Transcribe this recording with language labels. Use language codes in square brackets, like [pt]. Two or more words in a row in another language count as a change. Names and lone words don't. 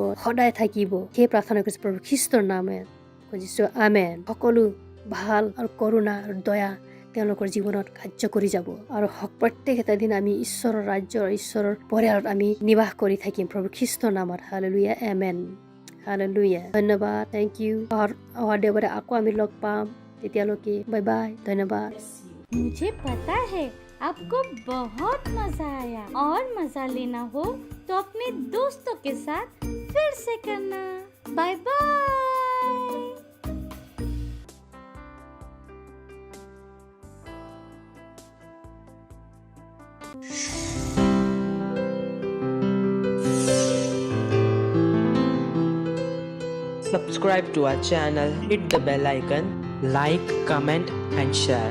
[as] সদায় থাকিব সেই প্ৰাৰ্থনা কৰিছোঁ প্ৰভু খ্ৰীষ্টৰ নামে খুজিছোঁ আমেন সকলো ভাল আৰু কৰোণা আৰু দয়া তেওঁলোকৰ জীৱনত কাৰ্য কৰি যাব আৰু প্ৰত্যেক এটা দিন আমি ঈশ্বৰৰ ৰাজ্যৰ ঈশ্বৰৰ পৰিয়ালত আমি নিবাস কৰি থাকিম প্ৰভু খ্ৰীষ্টৰ নামত হালেলুয়া আমেন হালেলুয়া ধন্যবাদ [en] thank you [as] অহা দেওবাৰে আকৌ আমি লগ পাম তেতিয়ালৈকে [en] bye bye [as] ধন্যবাদ [hi] मुझे पता है आपको बहुत मजा आया और मजा लेना हो तो अपने दोस्तों के साथ फिर से करना [en] bye bye Subscribe to our channel, hit the bell icon, like, comment and share.